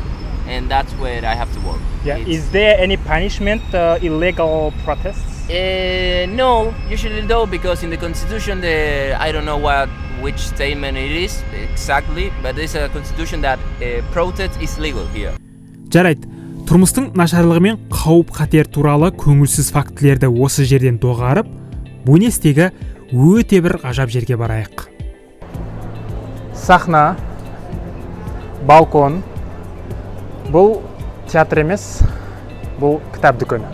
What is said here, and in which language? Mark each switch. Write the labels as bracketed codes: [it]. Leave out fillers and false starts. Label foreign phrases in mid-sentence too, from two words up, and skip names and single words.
[en] And that's where I have to work. Yeah. Is there any punishment, illegal protests? No, usually no, because in the constitution, I don't know which statement it is exactly, but there's a constitution that protest is legal here. [kk] Жарайды, тұрмыстың нашарлығы мен қауіп қатер туралы көңілсіз фактілерді осы жерден доғарып, Буэностегі өте бір ғажап жерге барайық. Сахна, балкон, бұл театр емес, бұл кітап дүкені.